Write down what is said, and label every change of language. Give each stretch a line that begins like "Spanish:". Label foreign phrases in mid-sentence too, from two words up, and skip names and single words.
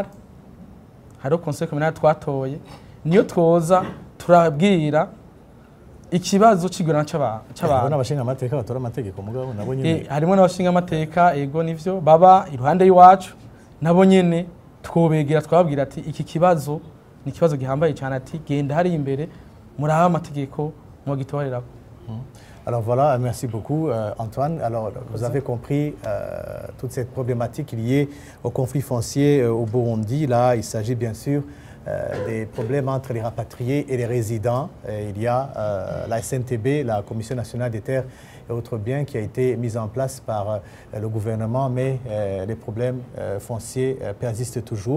Rundi: Hariho
French: conseil communal
Rundi: twatoye niyo twoza turabwira ikibazo c'igurana c'abantu. N'abashinga amateka batora amategeko mugabo nabo nyene harimo n'abashinga amateka ego nivyo baba iruhande y'iwacu nabo nyene twobegera twababwira ati iki kibazo ni kibazo gihambaye cyane ati genda hari imbere muraha amategeko mugitorerako.
French: Alors voilà, merci beaucoup Antoine. Alors vous avez compris toute cette problématique liée au conflit foncier au Burundi. Là, il s'agit bien sûr des problèmes entre les rapatriés et les résidents. Il y a la SNTB, la Commission nationale des terres et autres biens, qui a été mise en place par le gouvernement, mais les problèmes fonciers persistent toujours.